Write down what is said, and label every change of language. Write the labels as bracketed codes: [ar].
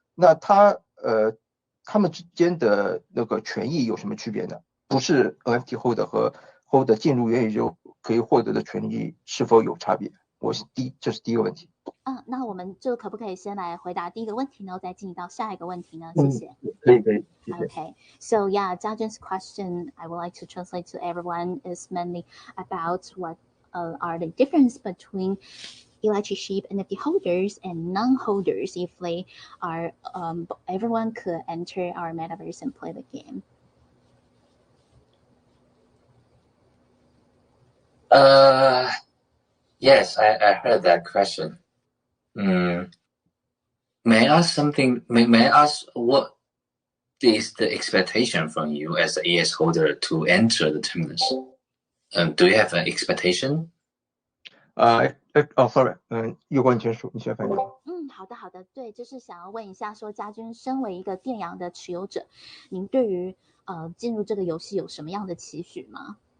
[zh] 那他们之间的那个权益有什么区别呢？不是 NFT holder 和 holder 进入元宇宙可以获得的权益是否有差别？这是第一个问题。那我们就可不可以先来回答第一个问题呢，再进行到下一个问题呢？谢谢。可以，谢谢。 [en] Okay, so yeah, Jiajun's question I would like to translate to everyone is mainly about what are the difference between electric sheep NFT holders and non-holders if they are everyone could enter our metaverse and play the game. Yes, I heard that question. May I ask something? May I ask what is the expectation from you as an ES holder to enter the Terminus? Do you have an expectation? [zh] Sorry， 叶光你先翻译。好的，对，就是想要问一下，说家军身为一个电阳的持有者，您对于进入这个游戏有什么样的期许吗？